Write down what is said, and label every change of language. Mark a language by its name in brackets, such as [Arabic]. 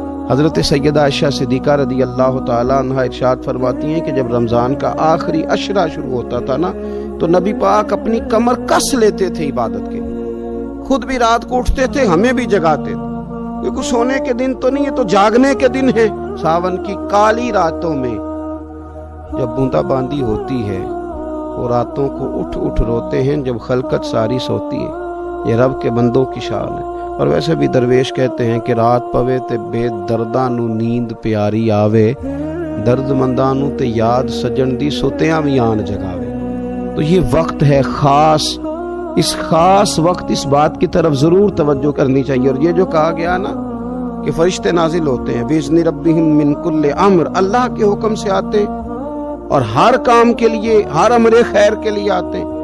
[Urdu] حضرت سیدہ عائشہ صدیقہ رضی اللہ تعالیٰ عنہ ارشاد فرماتی ہیں کہ جب رمضان کا آخری عشرہ شروع ہوتا تھا نا تو نبی پاک اپنی کمر کس لیتے تھے عبادت کے لیے، خود بھی رات کو اٹھتے تھے، ہمیں بھی جگاتے تھے، کیونکہ سونے کے دن تو نہیں ہے، تو جاگنے کے دن ہے. ساون کی کالی راتوں میں جب بوندا باندی ہوتی ہے وہ راتوں کو اٹھ اٹھ روتے ہیں جب خلقت ساری سوتی ہے. یہ رب کے بندوں کی شان ہے. [Punjabi] اور ویسے بھی درویش کہتے ہیں کہ رات پوے تے بے درداں نو نیند پیاری آوے، درد منداں نو تے یاد سجن دی سوتیاں بھی آن جگاوے. [Urdu] تو یہ وقت ہے خاص، اس خاص وقت اس بات کی طرف ضرور توجہ کرنی چاہیے. اور یہ جو کہا گیا نا کہ فرشتے نازل ہوتے ہیں [Arabic] بِإِذْنِ رَبِّهِمْ مِنْ كُلِّ امر، [Urdu] اللہ کے حکم سے آتے اور ہر کام کے لیے، ہر امر خیر کے لیے آتے.